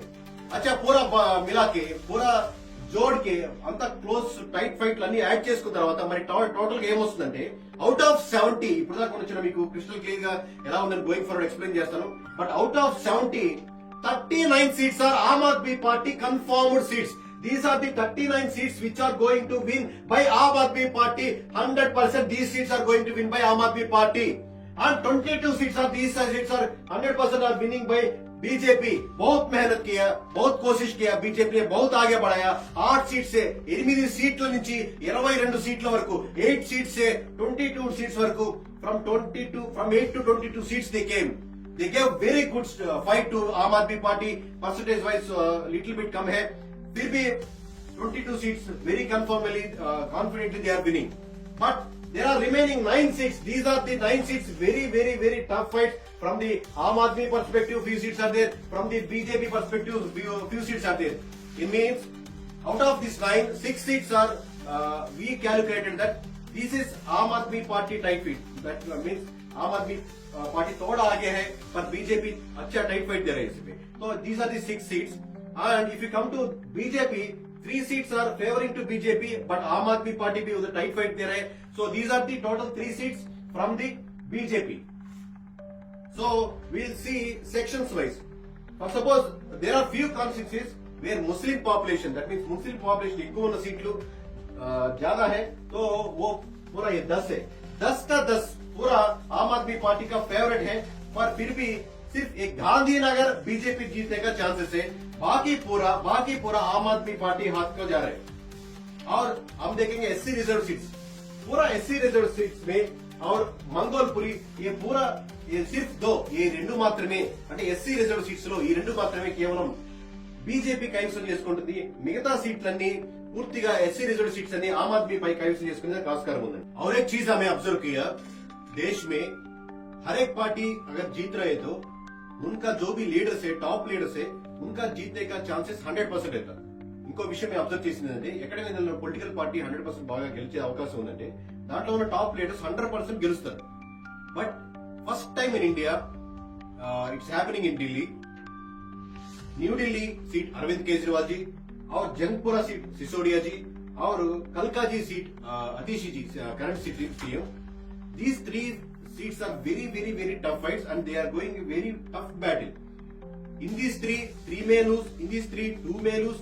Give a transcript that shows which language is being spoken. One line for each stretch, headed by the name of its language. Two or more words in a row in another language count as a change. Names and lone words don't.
Hindi: अच्छा, पूरा मिला के पूरा जोड़ के
Telugu: అంత
English: close tight fight
Telugu: అన్ని యాడ్ చేసుకున్న తర్వాత మరి టోటల్ గా ఏమొస్తుందంటే
English: out of 70,
Telugu: ఇప్పుడు దాకా వచ్చిన మీకు
English: crystal clear
Telugu: గా ఎలా ఉందని
English: going forward explain
Telugu: చేస్తాను.
English: but out of 70, 39 seats are Aam Aadmi Party confirmed seats. These are the 39 seats which are going to win by Aam Aadmi Party 100%. These seats are going to win by Aam Aadmi Party and 22 seats are these seats are 100% are winning by बीजेपी.
Hindi: बहुत मेहनत किया, बहुत कोशिश किया, बीजेपी ने बहुत आगे बढ़ाया. 8 सीट से
Telugu: 8 सीట్ల నుంచి 22 సీట్ల వరకు,
Hindi: 8 सीट से 22 सीट्स
Telugu: వరకు,
English: from 8 to 22 seats they came. They gave very good fight to Aam Aadmi Party. Percentage wise little bit
Hindi: कम है, फिर भी
English: 22 seats very confidently they are winning. But there are remaining 9 seats. These are the 9 seats very very very tough fights. From the Aam Aadmi perspective, few seats are there. From the BJP perspective, few seats are there. It means out of these 9, 6 seats are we calculated that this is Aam Aadmi Party tight fight. That means
Hindi: Aam Aadmi Party थोड़ा आगे है पर BJP अच्छा
English: tight fight
Hindi: दे रहे हैं इसमें.
English: So these are the 6 seats. And if you come to BJP, 3 seats are favoring to BJP, but Aam Aadmi Party
Hindi: भी उधर
English: tight fight
Hindi: दे रहे हैं.
English: So these are the total 3 seats from the BJP. So we'll see sections wise. For suppose there are few constituencies where Muslim population, that means Muslim population
Telugu: ఎక్కువ ఉన్న సీట్లు
Hindi: ज्यादा है, तो वो पूरा ये 10 है. 10 का 10 पूरा आम आदमी पार्टी का फेवरेट है. पर फिर भी सिर्फ एक गांधीनगर बीजेपी जीतने का चांसेस है. बाकी पूरा आम आदमी पार्टी हाथ को जा रहे हैं. और हम देखेंगे
English: SC reserve seats,
Hindi: पूरा
English: SC reserve seats
Hindi: में और मंगोलपुरी ये सिर्फ 2, ये 2
Telugu: మాత్రమే, అంటే
English: SC reserve seats
Telugu: లో ఈ 2 మాత్రమే కేవలం బీజేపీ కైవసం చేసుకుంటుంది. మిగతా సీట్లన్నీ పూర్తిగా
English: SC reserve seats
Telugu: అన్ని आम आदमी పై కైవసం చేసుకునే ఆస్కారం ఉంది.
Hindi: और एक चीज हमें ऑब्जर्व किया, देश में हर एक पार्टी अगर जीत रहे तो उनका जो भी लीडर्स है,
English: top leaders
Hindi: है, उनका जीतने का चांसेस 100% रहता.
Telugu: ఇంకో విషయం అబ్జర్వ్ చేసిందంటే ఎక్కడైనా
English: political party
Telugu: 100% బాగా గెలిచే అవకాశం ఉందంటే దాంట్లో ఉన్న
English: top leaders
Telugu: 100% గెలుస్తారు.
English: But first time in India it's happening in Delhi. New Delhi seat Arvind Kejriwal जी, our Jangpura seat Sisodia ji, our Kalka ji seat Atishi ji, current seat CM. These three seats are very tough fights and they are going a very tough battle. In these three may lose. In these three, 2 may lose.